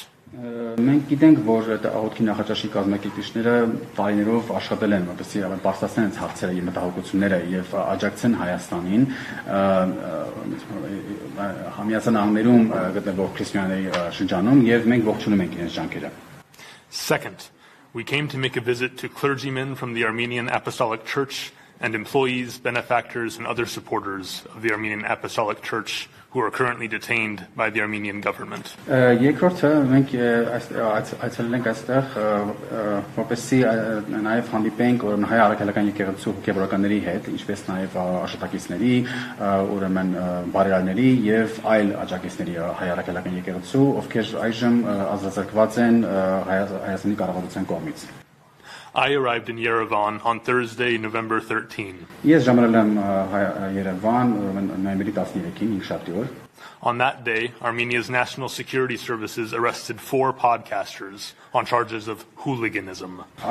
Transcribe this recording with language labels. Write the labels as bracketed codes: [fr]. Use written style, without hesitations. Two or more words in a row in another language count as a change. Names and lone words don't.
[hy] Մենք գիտենք, որ աղոթքի նախաճաշի կազմակերպիչները տարիներով աշխատել են, որպեսզի բարձրացնեն հարցերը եւ մտահոգությունները եւ աջակցեն Հայաստանին համիացան անգներում գտնվող քրիստոնյաների շրջանում եւ մենք ողջունում ենք իրենց ջանքերը. [en] Second, we came to make a visit to clergymen from the Armenian Apostolic Church and employees, benefactors, and other supporters of the Armenian Apostolic Church who are currently detained by the Armenian government. [hy] Երկրորդը մենք այցելել ենք այստեղ որպեսզի նաև հանդիպենք հայ առաքելական եկեղեցու հոգևորականների հետ, ինչպես նաև աշխատակիցների, ուրեմն բարերարների եւ այլ աջակիցների հայ առաքելական եկեղեցու, ովքեր այժմ ազատագրված են Հայաստանի կառավարության կողմից. [en] I arrived in Yerevan on Thursday, November 13. On that day, Armenia's National Security Services arrested 4 podcasters on charges of hooliganism.